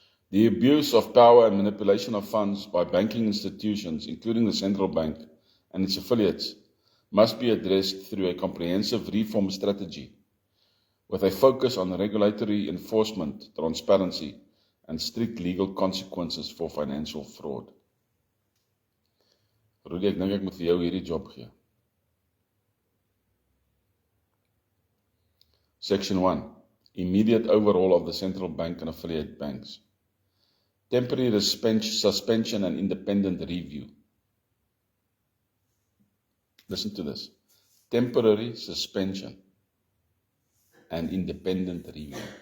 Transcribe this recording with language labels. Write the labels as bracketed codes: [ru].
[en] The abuse of power and manipulation of funds by banking institutions, including the central bank and its affiliates, must be addressed through a comprehensive reform strategy with a focus on regulatory enforcement, transparency, and strict legal consequences for financial fraud. [af] Rudy, ek dink ek moet vir jou hierdie job gee. [en] Section 1. Immediate overhaul of the central bank and affiliate banks. Temporary suspension and independent review. Listen to this. Temporary suspension and independent review.